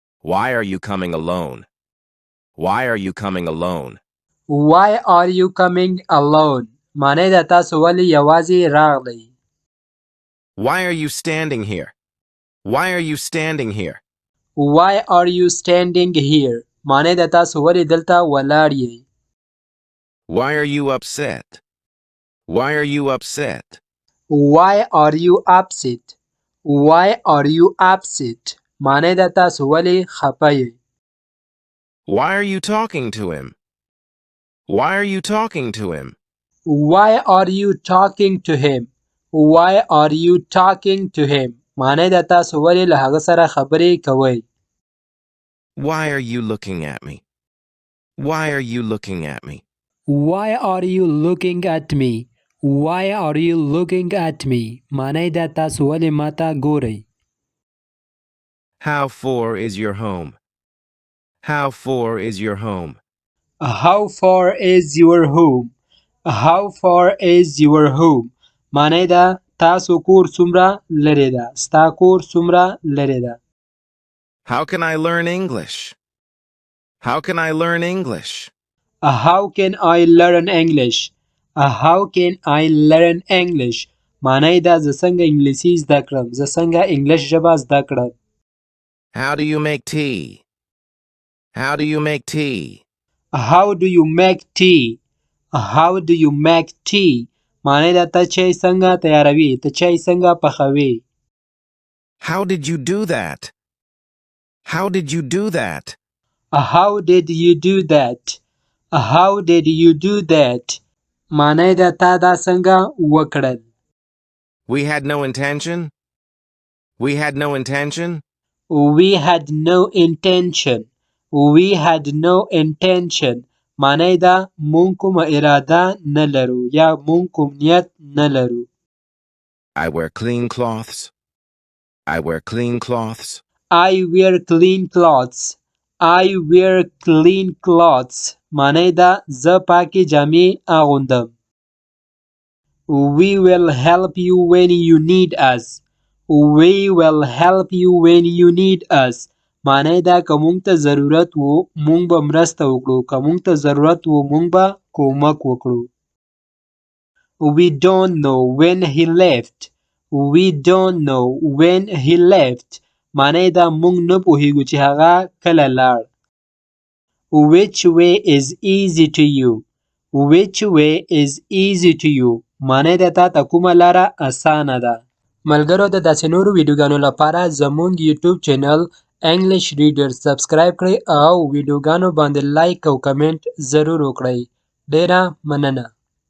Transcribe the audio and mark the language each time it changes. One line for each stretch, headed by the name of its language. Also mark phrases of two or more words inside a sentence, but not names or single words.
English: Why are you coming alone? Why are you coming alone? Why are you coming alone?
Pashto: معنی دا تاسو ولې یوازې راغلی؟
English: Why are you standing here? Why are you standing here? Why are you standing here?
Pashto: معنی دا تاسو ولې دلته ولاړ یې؟
English: Why are you upset? Why are you upset? Why are you upset? Why are you upset?
Pashto: معنی دا تاسو ولې خفه یې؟
English: Why are you talking to him? Why are you talking to him? Why are you talking to him? Why are you talking to him?
Pashto: معنی دا تاسو ولې له هغه سره خبرې کوئ؟
English: Why are you looking at me? Why are you looking at me? Why are you looking at me? Why are you looking at me?
Pashto: معنی دا تاسو ولې ماته ګورئ؟
English: How far is your home? How far is your home? How far is your home? How far is your home?
Pashto: معنی دا تاسو کور څومره لرې ده؟ ستا کور څومره لرې ده؟
English: How can I learn English? How can I learn English? How can I learn English? How can I learn English?
Pashto: معنی دا زه څنګه انګلیسي زده کړم؟ زه څنګه انګلیش ژبه زده کړم؟
English: How do you make tea? How do you make tea? How do you make tea? How do you make tea?
Pashto: معنی دا ته چای څنګه تیاروي؟ ته چای څنګه پخوي؟
English: How did you do that? How did you do that? How did you do that? How did you do that?
Pashto: معنی دا تا دا څنګه وکړل؟
English: We had no intention. We had no intention. We had no intention. We had no intention.
Pashto: معنی دا مونږ کومه اراده نه لرو یا مونږ کوم نیت نه لرو.
English: I wear clean cloths. I wear clean cloths. I wear clean clothes. I wear clean clothes.
Pashto: معنی دا زه پاکې جامې اغوندم.
English: We will help you when you need us. We will help you when you need us.
Pashto: معنی دا که مونږ ته ضرورت وو مونږ به مرسته وکړو که مونږ ته ضرورت وو مونږ به کومک وکړو.
English: We don't know when he left. We don't know when he left.
Pashto: معنی دا مونږ نه پوهیږو چې هغه کله لاړ.
English: Which way is easy to you? Which way is easy to you?
Pashto: معنی دا تا ته کومه لاره اسانه ده؟ ملګرو د داسې نورو ویډیوګانو لپاره زموږ یوټیوب چینل انګلیش ریډر سبسکرایب کړئ او ویډیوګانو باندې لایک او کمنټ ضرور وکړئ. ډیره مننه.